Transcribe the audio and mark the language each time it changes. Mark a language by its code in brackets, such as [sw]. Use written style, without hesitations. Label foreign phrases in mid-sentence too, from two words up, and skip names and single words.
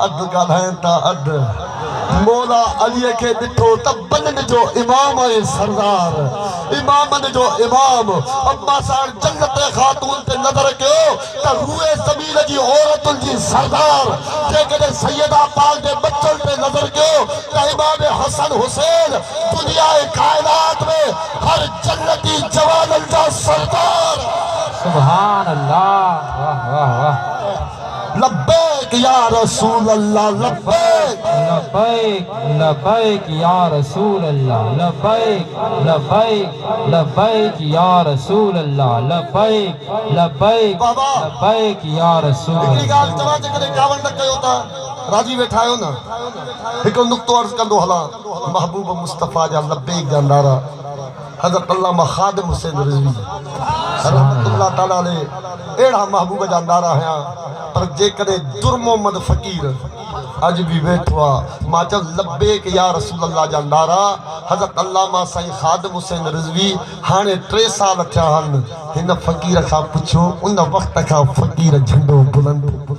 [sd] अधु ॻाल्हाइनि था अधु मौला अलीअ खे ॾिठो त बननि जो इमाम आहे सरदार इमामनि जो इमाम अम्मा साइण जन्नत खातून ते नज़र कयो त रूए ज़मीन जी औरतुनि जी सरदार जेकॾहिं सैयदा पाक जे बचनि ते नज़र कयो त इमाम हसन हुसैन दुनिया कायनात में हर जन्नती जवाननि जा सरदार [ar] سبحان الله [sd] वाह वाह वाह [ar] لبيك يا رسول الله لبيك لبيك لبيك يا رسول الله لبيك لبيك لبيك يا رسول الله لبيك لبيك لبيك يا رسول [sd] हिकिड़ी ॻाल्हि चवां जेकॾहिं गावण न कयो त राजी वेठा आहियो न हिकिड़ो नुक़्तो अर्ज़ु कंदो हलां महबूब मुस्तफा जा लब्बैक जा नारा हज़रत अल्लामा ख़ादिम हुसैन रिज़वी [ar] رحمة الله تعالى عليه [sd] अहिड़ा महबूब जा नारा हुया पर जेकॾहिं दुर मोहम्मद फ़कीर अॼु बि वेठो आहे मां चयो [ar] لبيك يا رسول الله [sd] जा नारा हज़रत अल्लामा साईं ख़ादिम हुसैन रिज़वी हाणे 3 साल थिया आहिनि हिन फ़कीर खां पुछो उन वक़्त खां फ़कीर झंडो बुलंद